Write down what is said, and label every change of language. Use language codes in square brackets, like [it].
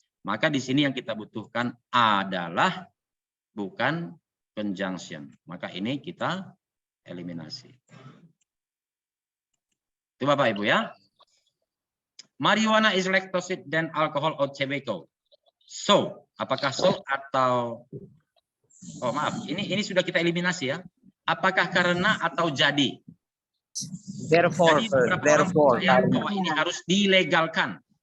[id] Maka di sini yang kita butuhkan adalah bukan conjunction. Maka ini kita eliminasi. Itu Bapak Ibu ya. [en] Marijuana is less toxic than alcohol or tobacco. [id] So, apakah so atau maaf, ini sudah kita eliminasi ya. Apakah karena atau jadi? [en] Therefore, [id] Jadi, [en] sir. Therefore. [id] bahwa ini harus dilegalkan.